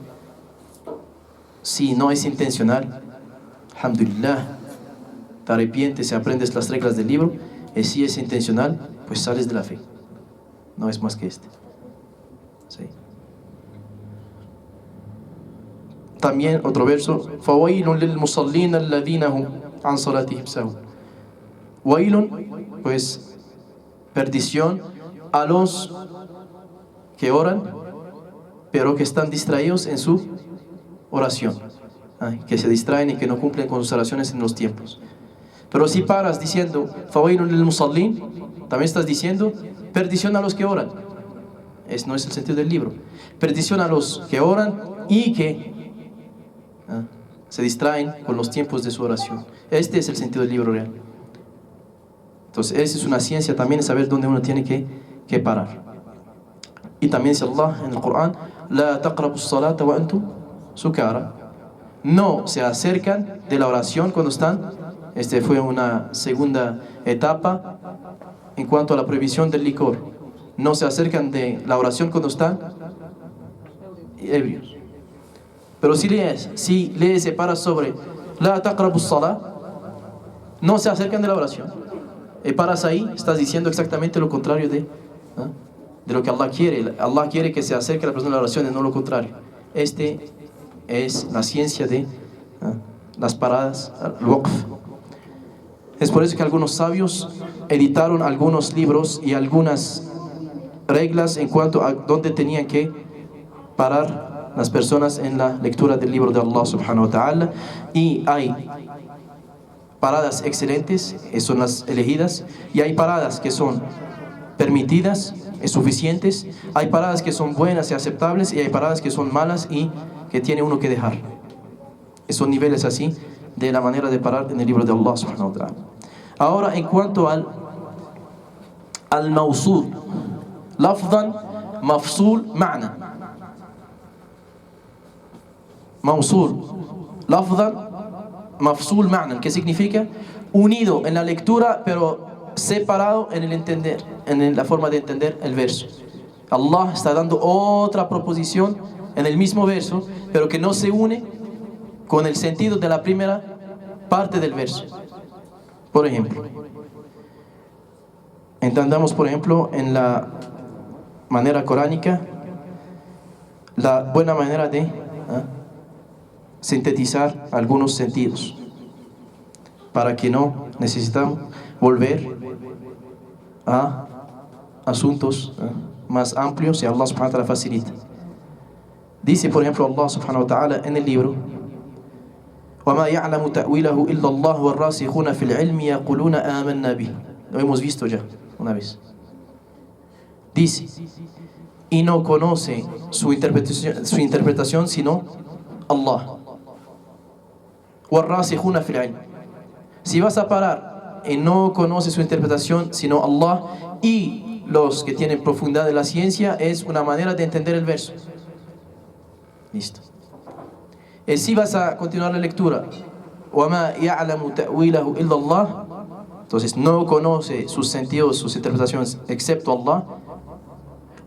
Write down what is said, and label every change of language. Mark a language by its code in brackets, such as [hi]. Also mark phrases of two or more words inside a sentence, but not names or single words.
[es] Si no es intencional, alhamdulillah, te arrepientes y aprendes las reglas del libro. Y si es intencional, pues sales de la fe. No es más que este. ¿Sí? También otro verso, [ar] فَوَيْلٌ لِلْمُصَلِّينَ الَّذِينَ هُمْ عَنْ صَلَاتِهِمْ سَهُونَ. [es] Wailun, pues perdición a los que oran, pero que están distraídos en su oración, que se distraen y que no cumplen con sus oraciones en los tiempos. Pero si paras diciendo [ar] فويل للمصلين, [es] también estás diciendo perdición a los que oran. No es el sentido del libro. Perdición a los que oran y que se distraen con los tiempos de su oración. Este es el sentido del libro real. Entonces esa es una ciencia también, saber dónde uno tiene que parar. Y también dice Allah en el Corán, [ar] لا تقربوا الصلاة وأنتم سكارى. [es] No se acercan de la oración cuando están. Fue una segunda etapa en cuanto a la prohibición del licor. No se acercan de la oración cuando están ebrios. Pero si lees y paras sobre [ar] لا تقربوا الصلاة, [es] no se acercan de la oración. Y paras ahí, estás diciendo exactamente lo contrario de lo que Allah quiere. Allah quiere que se acerque a la persona de la oración y no lo contrario. Es la ciencia de las paradas, el waqf. Es por eso que algunos sabios editaron algunos libros y algunas reglas en cuanto a dónde tenían que parar las personas en la lectura del libro de Allah [ar] سبحانه وتعالى. [es] Y hay paradas excelentes, son las elegidas, y hay paradas que son permitidas, suficientes, hay paradas que son buenas y aceptables, y hay paradas que son malas y que tiene uno que dejar. Son niveles así de la manera de parar en el libro de Allah [ar] سبحانه وتعالى. [es] Ahora en cuanto al [ar] موصول لفظا مفصول معنى. موصول لفظا مفصول معنى, [es] que significa unido en la lectura pero separado en el entender, en la forma de entender el verso. Allah está dando otra proposición en el mismo verso, pero que no se une con el sentido de la primera parte del verso. Por ejemplo, entendamos por ejemplo en la manera coránica la buena manera de sintetizar algunos sentidos, para que no necesitamos volver a asuntos más amplios y Allah [ar] سبحانه وتعالى [es] facilita. Dice por ejemplo Allah [ar] سبحانه وتعالى [es] en el libro: [ar] وَمَا يَعْلَمُ تَأْوِيلَهُ إِلَّا اللَّهُ وَالرَّاسِخُونَ فِي الْعِلْمِ يَقُولُونَ آمَنَّا بِهِ. [es] Lo hemos visto ya una vez. Dice, y no conoce su interpretación sino Allah. [ar] وَالرَّاسِخُونَ فِي الْعِلْمِ. [es] Si vas a parar y no conoce su interpretación sino Allah y los que tienen profundidad de la ciencia, es una manera de entender el verso. Listo. Si vas a continuar la lectura, [ar] وَمَا يَعْلَمُ تَأْوِيلَهُ إِلَّا اللَّهُ, [es] entonces no conoce sus sentidos, sus interpretaciones excepto Allah.